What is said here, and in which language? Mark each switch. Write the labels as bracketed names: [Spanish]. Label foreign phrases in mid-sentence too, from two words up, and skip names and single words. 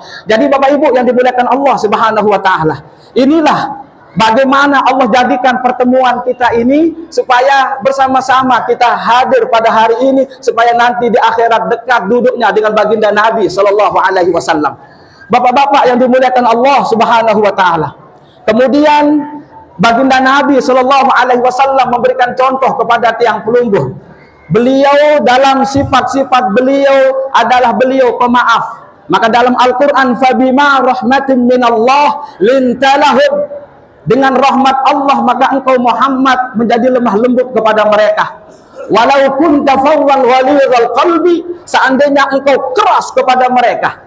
[Indonesian] Jadi Bapak Ibu yang dimuliakan Allah Subhanahu Wa Taala, inilah bagaimana Allah jadikan pertemuan kita ini supaya bersama-sama kita hadir pada hari ini, supaya nanti di akhirat dekat duduknya dengan baginda Nabi Sallallahu Alaihi Wasallam. Bapak-bapak yang dimuliakan Allah Subhanahu Wa Taala. Kemudian baginda Nabi Sallallahu Alaihi Wasallam memberikan contoh kepada tiang pelungguh. Beliau dalam sifat-sifat beliau adalah beliau pemaaf. Maka dalam Al-Quran, [Arabic] فبما رحمة من الله لنت لهم, [Indonesian] dengan rahmat Allah maka engkau Muhammad menjadi lemah lembut kepada mereka. [Arabic] ولو كنت فظا غليظ القلب, [Indonesian] seandainya engkau keras kepada mereka.